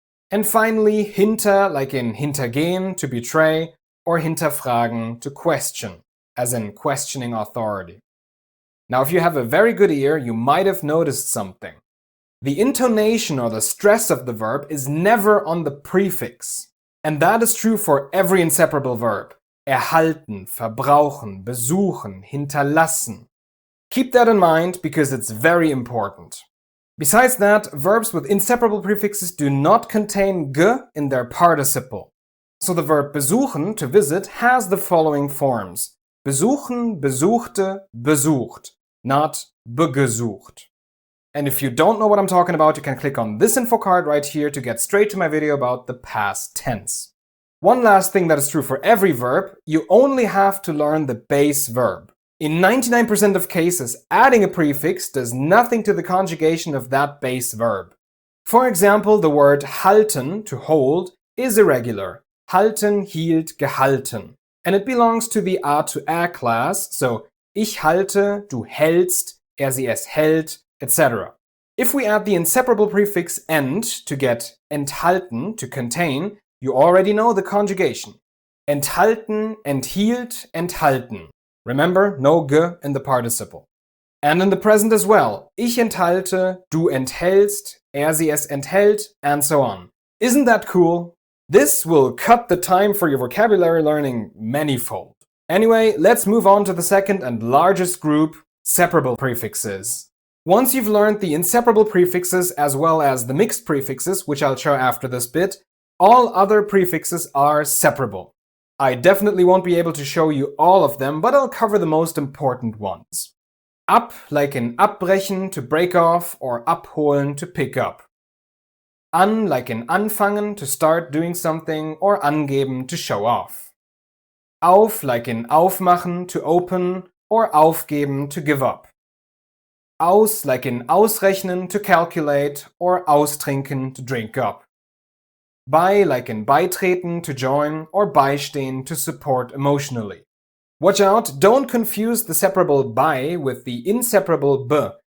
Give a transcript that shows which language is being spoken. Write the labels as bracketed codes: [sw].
[en] And finally, hinter, like in hintergehen, to betray, or hinterfragen, to question, as in questioning authority. Now, if you have a very good ear, you might have noticed something. The intonation or the stress of the verb is never on the prefix. And that is true for every inseparable verb. [de] Erhalten, verbrauchen, besuchen, hinterlassen. [en] Keep that in mind because it's very important. Besides that, verbs with inseparable prefixes do not contain g in their participle. So the verb besuchen, to visit, has the following forms. [de] Besuchen, besuchte, besucht, not begesucht. [en] And if you don't know what I'm talking about, you can click on this info card right here to get straight to my video about the past tense. One last thing that is true for every verb, you only have to learn the base verb. In 99% of cases, adding a prefix does nothing to the conjugation of that base verb. For example, the word halten, to hold, is irregular. [de] Halten, hielt, gehalten. [en] And it belongs to the A to A class, so ich halte, du hältst, sie es hält, etc. If we add the inseparable prefix end to get enthalten, to contain, you already know the conjugation. [de] Enthalten, enthielt, enthalten. [en] Remember, no g in the participle. And in the present as well. [de] Ich enthalte, du enthältst, sie es enthält, [en] and so on. Isn't that cool? This will cut the time for your vocabulary learning manifold. Anyway, let's move on to the second and largest group, separable prefixes. Once you've learned the inseparable prefixes as well as the mixed prefixes, which I'll show after this bit, all other prefixes are separable. I definitely won't be able to show you all of them, but I'll cover the most important ones. Ab, like in abbrechen, to break off, or abholen, to pick up. An, like in anfangen, to start doing something, or angeben, to show off. Auf, like in aufmachen, to open, or aufgeben, to give up. Aus, like in ausrechnen, to calculate, or austrinken, to drink up. Bei, like in beitreten, to join, or beistehen, to support emotionally. Watch out, don't confuse the separable bei with the inseparable b.